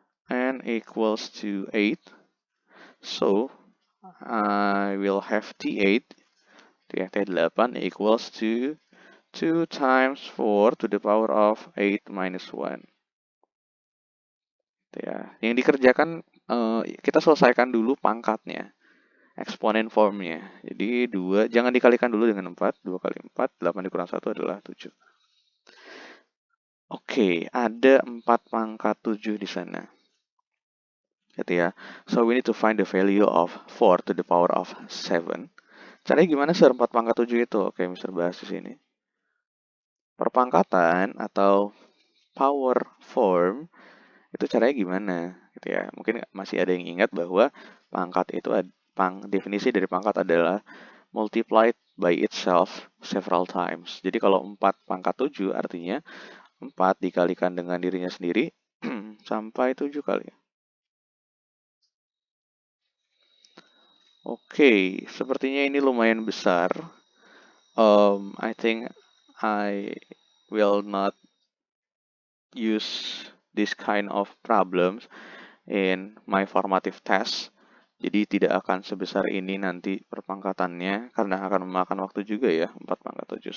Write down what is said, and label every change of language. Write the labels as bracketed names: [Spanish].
[English] N equals to 8. So I will have T8. T8 equals to 2 times 4 to the power of 8 minus 1. [Indonesian] Ya. Yang dikerjakan, kita selesaikan dulu pangkatnya, eksponen formnya. Jadi 2, jangan dikalikan dulu dengan 4. 2 kali 4, 8 dikurang 1 adalah 7. Oke, ada 4 pangkat 7 di sana. Gitu ya. [English] So we need to find the value of 4 to the power of 7. [Indonesian] Caranya gimana sih 4 pangkat 7 itu? Oke, Mister bahas di sini. Perpangkatan atau power form itu caranya gimana gitu ya. Mungkin masih ada yang ingat bahwa pangkat itu definisi dari pangkat adalah [English] multiplied by itself several times. [Indonesian] Jadi kalau 4 pangkat 7 artinya 4 dikalikan dengan dirinya sendiri sampai 7 kali. Oke, sepertinya ini lumayan besar. [English] I think I will not use this kind of problems in my formative test. [Indonesian] Jadi tidak akan sebesar ini nanti perpangkatannya karena akan memakan waktu juga ya 4 pangkat 7.